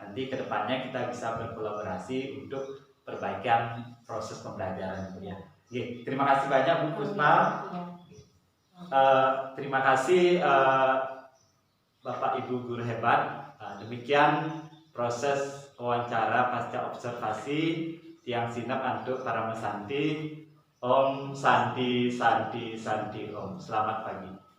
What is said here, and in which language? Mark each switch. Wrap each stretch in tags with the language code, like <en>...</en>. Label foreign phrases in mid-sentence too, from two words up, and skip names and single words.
<id>Nanti kedepannya kita bisa berkolaborasi untuk perbaikan proses pembelajaran Bu ya. Oke, terima kasih banyak Bu Puspa. Terima kasih Bapak Ibu guru hebat. Demikian proses wawancara pasca observasi</id> <ban>tiang sinap</ban> <id>untuk para mesanti.</id> <sa>Om Santi Santi Santi Om.</sa> <id>Selamat pagi.</id>